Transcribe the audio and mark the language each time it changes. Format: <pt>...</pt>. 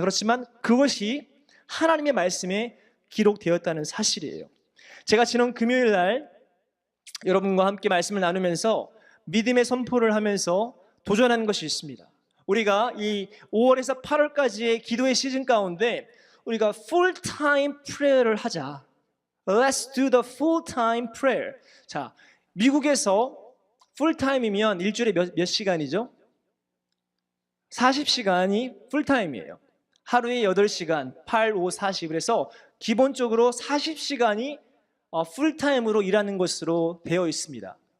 <ko>그렇지만 그것이 하나님의 말씀에 기록되었다는 사실이에요. 제가 지난 금요일 날 여러분과 함께 말씀을 나누면서 믿음의 선포를 하면서 도전한 것이 있습니다. 우리가 이 5월에서 8월까지의 기도의 시즌 가운데 우리가 full-time prayer를 하자.</ko> <en>Let's do the full-time prayer.</en> <ko>자, 미국에서 풀타임이면 일주일에 몇 시간이죠? 40시간이 풀타임이에요. 하루에 8시간, 8, 5, 40. 그래서 기본적으로 40시간이 풀타임으로 일하는 것으로 되어 있습니다.</ko>